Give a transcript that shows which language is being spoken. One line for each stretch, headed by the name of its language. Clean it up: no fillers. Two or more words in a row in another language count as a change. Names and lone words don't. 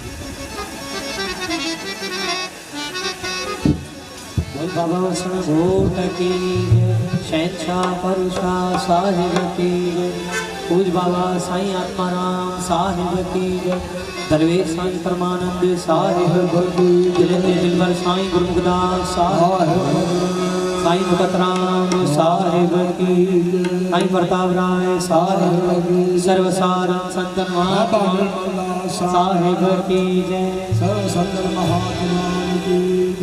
Sindhi: बाबा घोट की शहंशाह परुषा साहिब की, पूज बाबा साईं आत्माराम साहिब की, दरवेश साईं परमानंद साहिब की, दिलवर साईं गुरुमुखदास साहिब, साईं मुखतराम साहिब की, साईं प्रताप राय साहिब की, सर्वसाधन संतन महात्मा साहिब की जय, सर्व संतन महात्मा की जय।